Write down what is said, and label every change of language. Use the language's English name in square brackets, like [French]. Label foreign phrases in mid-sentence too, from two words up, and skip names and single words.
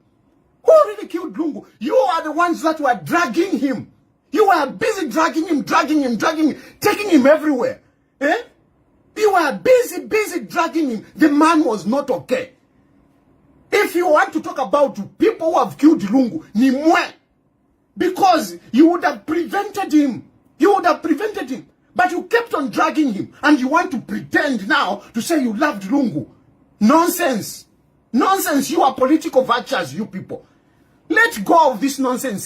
[English] You are the ones that were dragging him. You were busy dragging him, taking him everywhere. You were busy dragging him. The man was not okay. If you want to talk about people who have killed Lungu, [Bemba] ni mwe. [English] Because you would have prevented him. But you kept on dragging him. And you want to pretend now to say you loved Lungu. Nonsense. You are political vultures, you people. Let go of this nonsense.